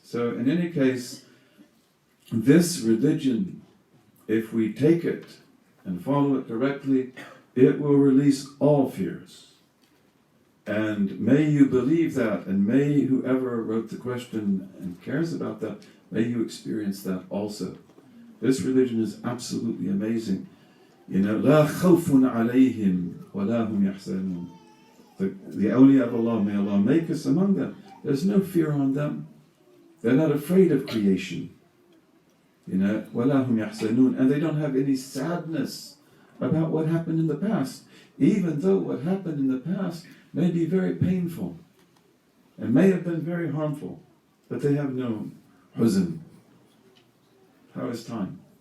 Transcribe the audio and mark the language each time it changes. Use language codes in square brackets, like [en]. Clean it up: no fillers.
[en] So in any case, this religion, if we take it and follow it directly, it will release all fears. And may you believe that, and may whoever wrote the question and cares about that, may you experience that also. This religion is absolutely amazing. [ar] لا خوف عليهم ولا هم يحزنون. [en] The awliya of Allah, may Allah make us among them. There's no fear on them. They're not afraid of creation. [ar] ولا هم يحزنون, [en] and they don't have any sadness about what happened in the past, even though what happened in the past may be very painful and may have been very harmful, but they have no huzn. How is time?